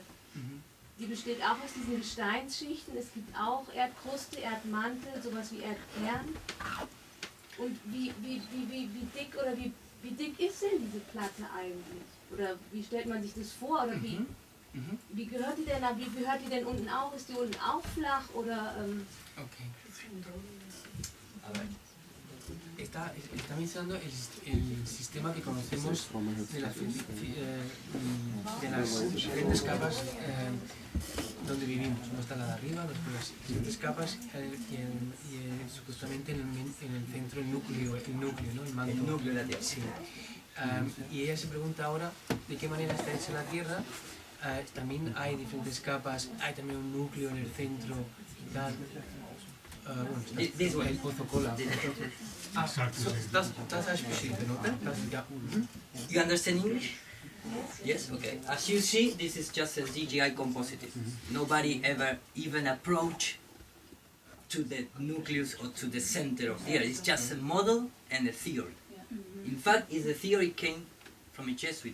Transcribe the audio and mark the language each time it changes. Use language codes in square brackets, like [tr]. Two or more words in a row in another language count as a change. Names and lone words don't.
[de] Die besteht auch aus diesen Gesteinsschichten. Es gibt auch Erdkruste, Erdmantel, sowas wie Erdkern. Und wie dick oder wie dick ist denn diese Platte eigentlich? Oder wie stellt man sich das vor? Oder wie gehört die denn? Wie gehört die denn unten auch? Ist die unten auch flach oder? Okay. [es] Está mencionando el sistema que conocemos de las diferentes capas donde vivimos. No está la de arriba, después las diferentes capas y supuestamente en el centro el núcleo, ¿no? El manto. El núcleo de la Tierra. Sí. Y ella se pregunta ahora de qué manera está hecha la Tierra. También hay diferentes capas, hay también un núcleo en el centro y tal. Bueno, el pozo cola. [de] Das heißt beschrieben, oder? Ja. [en] You understand English? Yes? Okay. As you see, this is just a CGI compositive. Nobody ever even approached to the nucleus or to the center of the Earth. It's just a model and a theory. In fact, the theory came from a Jesuit.